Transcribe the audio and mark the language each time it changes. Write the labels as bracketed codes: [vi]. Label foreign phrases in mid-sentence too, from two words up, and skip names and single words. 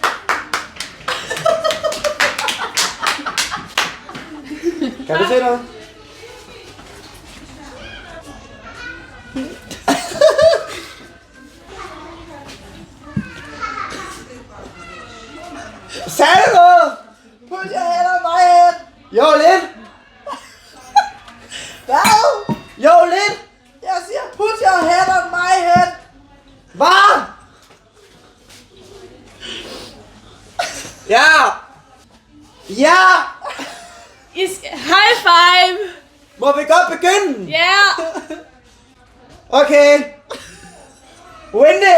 [da] Kan du se noget? Sagde du noget? [en] Put your head on my head. [da] Jo, lidt. Hvad? Jo, lidt. Jeg siger, [en] put your head on my head. [da] Hvad? Ja. Ja. [en] High five! [da] Må vi godt begynde? Ja! Okay. Wendy!